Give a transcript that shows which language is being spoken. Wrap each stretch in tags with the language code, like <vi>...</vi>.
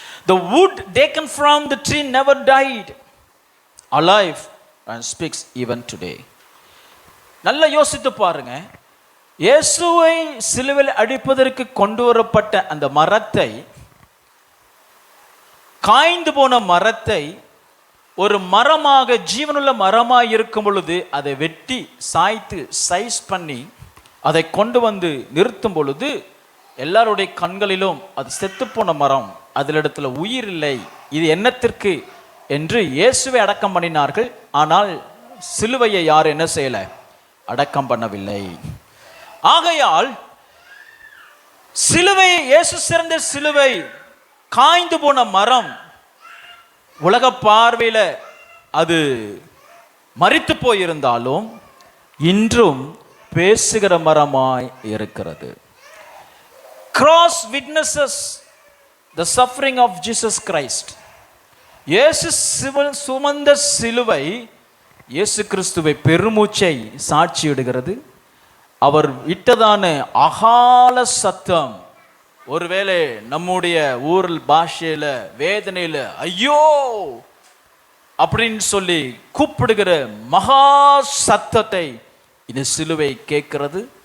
<en>The wood taken from the tree never died, alive and speaks even today.</en> <ta>நல்லா யோசித்து பாருங்க. இயேசுவை சிலுவையில் அடிப்பதற்கு கொண்டு வரப்பட்ட அந்த மரத்தை, காய்ந்து போன மரத்தை ஒரு மரமாக, ஜீவனுள்ள மரமாக இருக்கும் பொழுது அதை வெட்டி சாய்த்து சைஸ் பண்ணி அதை கொண்டு வந்து நிறுத்தும் பொழுது எல்லாருடைய கண்களிலும் அது செத்துப்போன மரம், அதிலிடத்துல உயிர் இல்லை, இது என்னத்திற்கு என்று இயேசுவை அடக்கம் பண்ணினார்கள். ஆனால் சிலுவையை யார் என்ன செய்யல? அடக்கம் பண்ணவில்லை. ஆகையால் சிலுவை, இயேசு சிறந்த சிலுவை, காய்ந்து போன மரம், உலக பார்வையில் அது மரித்து போயிருந்தாலும் இன்றும் பேசுகிற மரமாய் இருக்கிறது.</ta> <en>Cross witnesses the suffering of Jesus Christ.</en> <ta>இயேசு சுமந்த சிலுவை இயேசு கிறிஸ்துவை பெருமூச்சை சாட்சியிடுகிறது. அவர் இட்டதான அகால சத்தம், ஒருவேளை நம்முடைய ஊரில் பாஷையில வேதனையில ஐயோ அப்படின்னு சொல்லி கூப்பிடுகிற மகா சத்தத்தை இந்த சிலுவை கேட்கிறது.</ta>